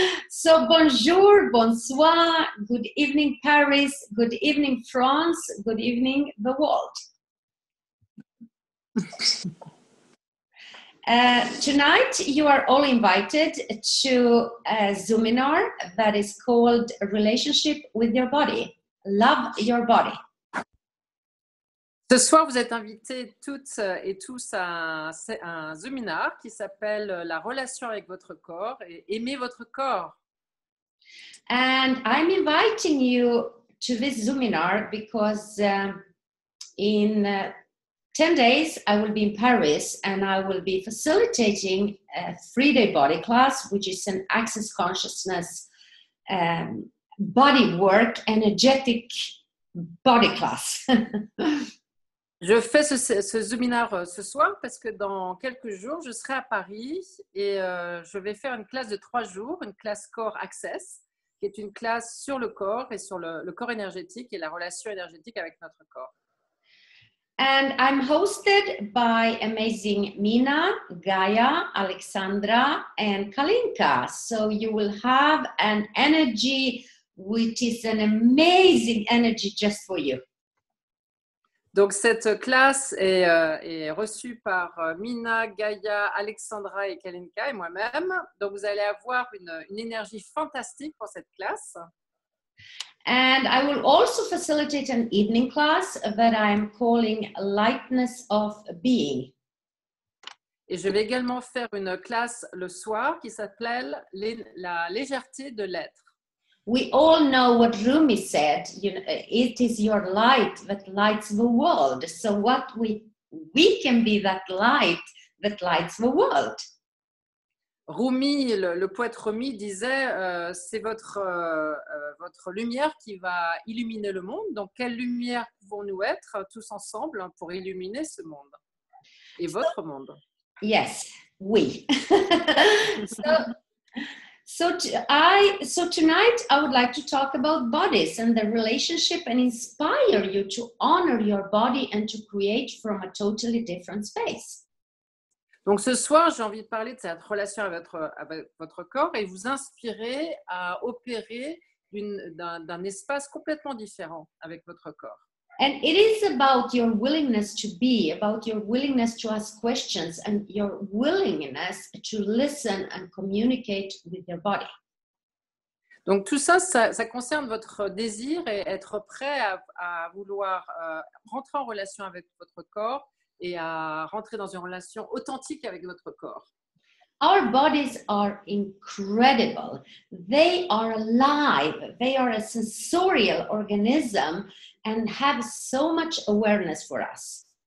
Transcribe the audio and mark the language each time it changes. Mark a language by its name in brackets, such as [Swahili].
[English] So, [French] bonjour, bonsoir, [English] good evening, Paris, good evening, France, good evening, the world. Tonight, you are all invited to a Zoominar that is called Relationship with Your Body. Love Your Body. [French] Ce soir, vous êtes invités toutes et tous à un Zoominar qui s'appelle La relation avec votre corps et aimer votre corps. [English] And I'm inviting you to this Zoominar because in 10 days, I will be in Paris and I will be facilitating a 3-day body class, which is an access consciousness body work, energetic body class. [French] Je fais ce Zoominar ce soir parce que dans quelques jours, je serai à Paris et je vais faire une classe de 3 jours, une classe Corps Access, qui est une classe sur le corps et sur le corps énergétique et la relation énergétique avec notre corps. [English] And I'm hosted by amazing Mina, Gaia, Alexandra, and Kalinka. So you will have an energy which is an amazing energy just for you. [French] Donc, cette classe est reçue par Mina, Gaia, Alexandra et Kalinka et moi-même. Donc, vous allez avoir une énergie fantastique pour cette classe. [English] And I will also facilitate an evening class that I'm calling Lightness of Being. [French] Et je vais également faire une classe le soir qui s'appelle La légèreté de l'être. [English] We all know what Rumi said, you know, it is your light that lights the world. So what we can be that light that lights the world. [French] Rumi, le poète Rumi disait c'est votre lumière qui va illuminer le monde. Donc, quelle lumière pouvons-nous être tous ensemble pour illuminer ce monde et votre monde? [English] Yes, we. So tonight I would like to talk about bodies and the relationship and inspire you to honor your body and to create from a totally different space. [French] Donc ce soir, j'ai envie de parler de cette relation avec votre corps et vous inspirer à opérer d'un espace complètement différent avec votre corps. [English] And it is about your willingness to be, about your willingness to ask questions and your willingness to listen and communicate with your body. [French] Donc tout ça concerne votre désir et être prêt à vouloir rentrer en relation avec votre corps et à rentrer dans une relation authentique avec votre corps. [English] Our bodies are incredible. They are alive. They are a sensorial organism and have so much awareness for us.